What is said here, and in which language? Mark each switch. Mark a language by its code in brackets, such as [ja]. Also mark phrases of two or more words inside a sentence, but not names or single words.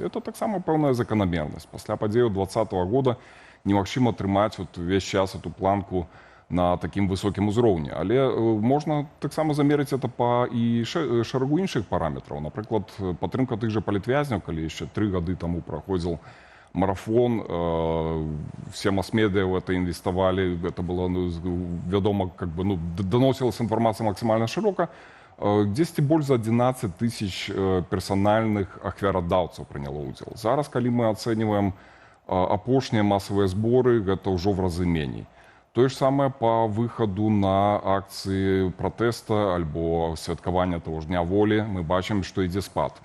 [be] Это таксама пэўная закономерность. Пасля падзеяў 2020 года немагчыма трымаць увесь час эту планку на такім высокім узроўні. Але можна таксама замерыць это па і шэрагу іншых параметраў. Напрыклад, падтрымка тых жа палітвязняў, калі яшчэ 3 гады таму праходзіў марафон, все масс-медыа [ru] в это [be] інвеставалі, это было вядома, как бы, ну, даносілася інфармацыя максімальна шырока. Дзесьці больш за 11 000 персанальных ахвярадаўцаў прыняло ўдзел. Зараз, калі мы ацэньваем апошнія масавыя зборы, гэта ўжо [ru] в разы [be] меней. Тое ж самае па выхаду на акцыі пратэста альбо святкавання таго ж дня волі мы бачым, што ідзе спад.